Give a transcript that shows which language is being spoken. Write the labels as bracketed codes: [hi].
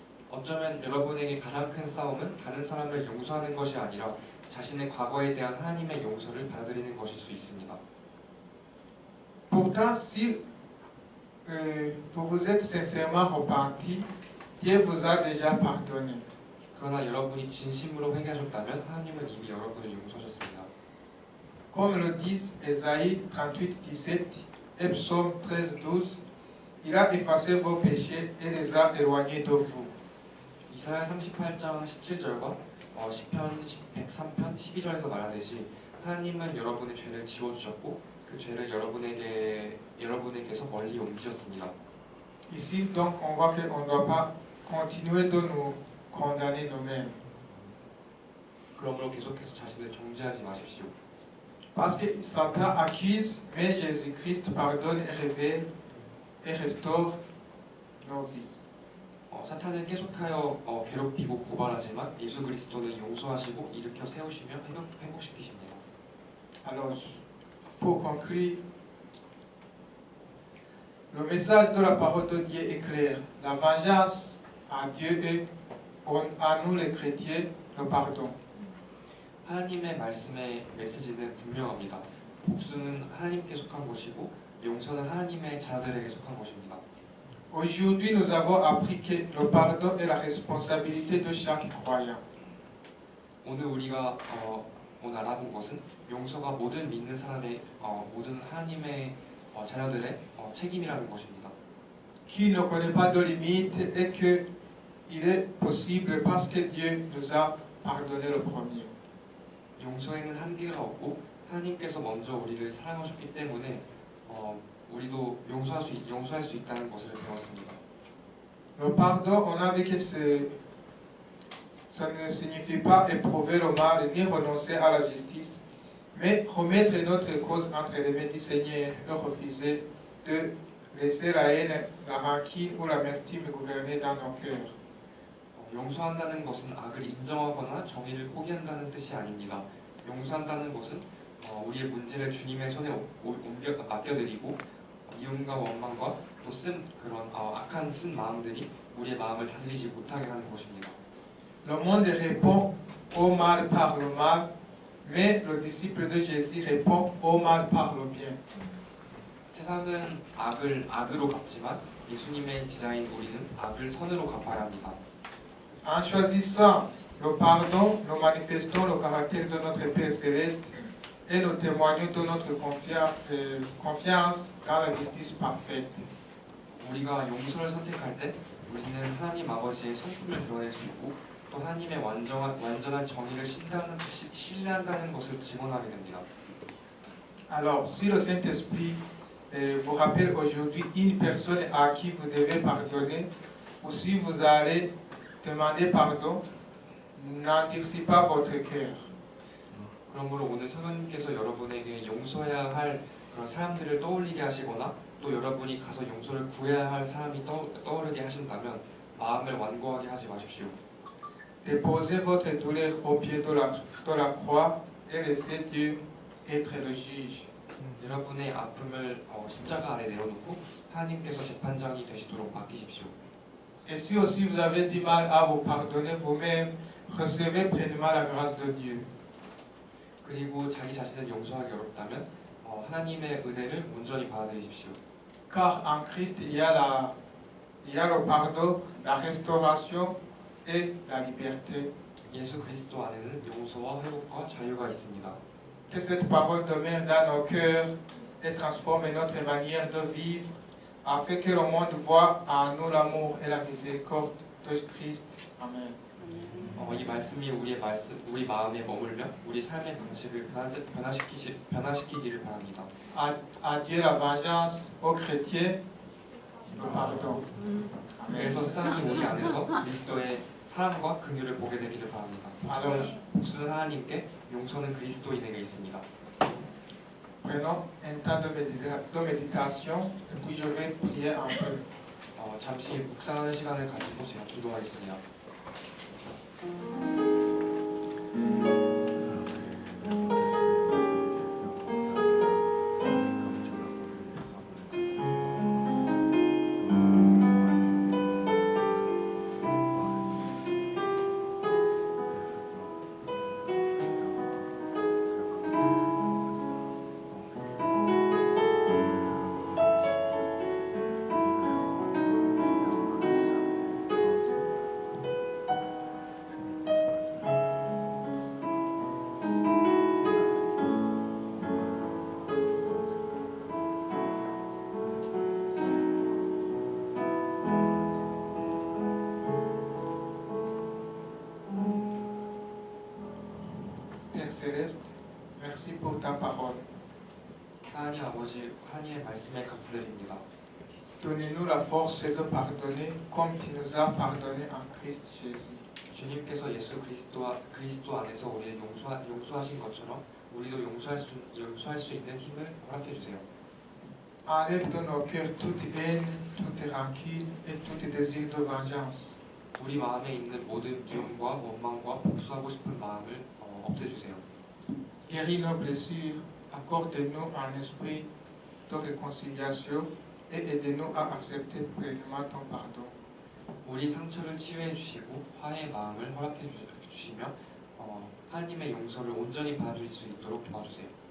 [ko] 어쩌면 여러분에게 가장 큰 싸움은 다른 사람을 용서하는 것이 아니라 자신의 과거에 대한 하나님의 용서를 받아들이는 것일 수 있습니다. [fr] Pourtant, si vous vous êtes sincèrement repenti, Dieu vous a déjà pardonné. [ko] 그러나 여러분이 진심으로 회개하셨다면 하나님은 이미 여러분을 용서하셨습니다. [fr] Comme le dit Ésaïe 38:17 et Psaume 13:12, il a effacé vos péchés et les a éloignés de vous. [ko] 이사야 38장 17절과 시편 103편 12절에서 말하듯이 하나님은 여러분의 죄를 지워주셨고 그 죄를 여러분에게서 멀리 옮기셨습니다. [fr] Ici, donc, on voit qu'on ne doit pas continuer de nous condamner nous-mêmes. [ko] 그러므로 계속해서 자신을 정죄하지 마십시오. [fr] Parce que Satan accuse, mais Jésus-Christ pardonne et révèle et restaure nos vies. [ko] 사탄은 계속하여 괴롭히고 고발하지만 예수 그리스도는 용서하시고 일으켜 세우시며 회복시키십니다. [fr] Alors, pour conclure, le message de la parole de Dieu est clair. La vengeance à Dieu et à nous les chrétiens, le pardon. [ko] 하나님의 말씀의 메시지는 분명합니다. 복수는 하나님께 속한 것이고 용서는 하나님의 자녀들에게 속한 것입니다. [fr] Aujourd'hui, nous avons appris que le pardon est la responsabilité de chaque croyant. [ko] 오늘 우리가 오늘 알아본 것은 용서가 모든 믿는 사람의 모든 하나님의 자녀들의 책임이라는 것입니다. [fr] Qui ne connaît pas de limite et que il est possible parce que Dieu nous a pardonné le premier. [ko] 용서에는 한계가 없고 하나님께서 먼저 우리를 사랑하셨기 때문에 우리도 용서할 수 있다는 것을 배웠습니다. [fr] Le pardon, on a vu que ça ne signifie pas éprouver le mal ni renoncer à la justice, mais remettre notre cause entre les mains du Seigneur et refuser de laisser la haine, la rancune ou l'amertume gouverner dans nos cœurs. [ko] 용서한다는 것은 악을 인정하거나 정의를 포기한다는 뜻이 아닙니다. 용서한다는 것은 우리의 문제를 주님의 손에 맡겨드리고 미움과 원망과 또 그런 악한 쓴 마음들이 우리의 마음을 다스리지 못하게 하는 것입니다. [fr] Le monde répond au mal par le mal, mais le disciple de Jésus répond au mal par le bien. [ko] 세상은 악을 악으로 갚지만 예수님의 디자인 우리는 악을 선으로 갚아야 합니다. [fr] En choisissant le pardon, nous manifestons le caractère de notre Père céleste et nous témoignons de notre confiance dans la justice parfaite. [ko] 우리가 용서를 선택할 때 우리는 하나님 아버지의 성품을 드러낼 수 있고 또 하나님의 완전한 정의를 신뢰한다는 것을 증언하게 됩니다. [fr] Alors, si le Saint-Esprit vous rappelle aujourd'hui une personne à qui vous devez pardonner, ou si vous allez demander pardon, n'endurcis pas votre cœur. [ko] 그러므로 오늘 성령님께서 여러분에게 용서해야 할 그런 사람들을 떠올리게 하시거나 또 여러분이 가서 용서를 구해야 할 사람이 떠오르게 하신다면 마음을 완고하게 하지 마십시오. [fr] Déposez votre douleur au pied de la croix et laissez Dieu être le juge. [ko] 여러분의 아픔을 십자가 아래 내려놓고 하나님께서 재판장이 되시도록 맡기십시오. [fr] Et si aussi vous avez du mal à vous pardonner vous-même, recevez pleinement la grâce de Dieu. [ko] 그리고 자기 자신을 용서하기 어렵다면 하나님의 은혜를 온전히 받아들이십시오. [fr] Car en Christ, il y a le pardon, la restauration et la liberté. [ko] 예수 그리스도 안에는 용서와 회복과 자유가 있습니다. [fr] Que cette parole demeure dans nos cœurs et transforme notre manière de vivre, afin que le monde voie en nous l'amour et la miséricorde de Christ. Amen. [ko] 이 말씀이 우리 마음에 머물며 우리 삶의 방식을 변화시키기를 바랍니다. [fr] À Dieu la vengeance, aux chrétiens le pardon. [ko] 그래서 세상이 우리 안에서 그리스도의 사랑과 긍휼을 보게 되기를 바랍니다. 복수는 하나님께, 용서는 그리스도인에게 있습니다. [fr] Prenons un temps de méditation et puis je vais prier un peu. [ko] 잠시 묵상하는 시간을 가지고 제가 기도하겠습니다. [fr] Céleste, merci pour ta parole. [ko] 하나님 아버지, 하나님의 말씀에 감사드립니다. [fr] Donnez-nous la force de pardonner comme tu nous as pardonné en Christ Jésus. [ko] 주님께서 예수 그리스도 안에서 우리를 용서하신 것처럼 우리도 용서할 수 있는 힘을 허락해 주세요. [fr] Enlève de nos cœurs toute haine, toute rancune et tout désir de vengeance. [ko] 우리 마음에 있는 모든 미움과 원망과 복수하고 싶은 마음을 없애주세요. [fr] Guéris nos blessures, accorde-nous un esprit de réconciliation et aide-nous à accepter pleinement ton pardon. [ko] 우리 상처를 치유해 주시고 화해의 마음을 허락해 주시며 하나님의 용서를 온전히 받아들일 수 있도록 도와주세요.